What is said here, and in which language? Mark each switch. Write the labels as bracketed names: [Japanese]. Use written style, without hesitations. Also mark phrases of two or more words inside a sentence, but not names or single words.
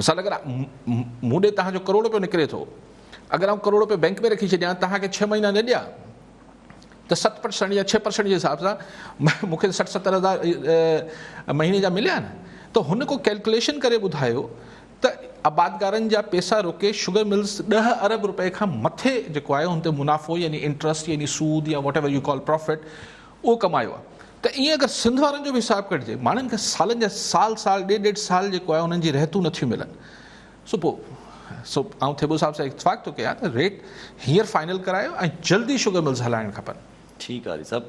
[Sindhi] मिसाल अगरि मूं ॾे तव्हांजो करोड़ रुपयो निकिरे थो, अगरि आउं करोड़ रुपयो बैंक में रखी छॾियां, तव्हांखे 6 महीना न ॾियां, त 7% या 6% जे हिसाब सां मूंखे 60-70 हज़ार महीने जा मिलिया न। त हुन को कैलकुलेशन करे ॿुधायो त आबादगारनि जा पैसा रोके [English] sugar mills [Sindhi] 10 अरब रुपए खां मथे जेको आहे हुन ते मुनाफ़ो यानी इंट्रस्ट यानी सूद या [English] what ever you call profit [Sindhi] उहो कमायो आहे। त ईअं अगरि सिंध वारनि जो बि हिसाबु कढिजे, माण्हुनि खे सालनि जा साल 1.5 साल जेको आहे हुननि जी रहतूं नथियूं मिलनि, सो पोइ सो ऐं थिबो साहब सां इतफ़ाक़ थो कयां त रेट हींअर फाइनल करायो ऐं जल्दी [English] sugar mills [Sindhi] हलाइण खपनि। ठीकु आहे साहब।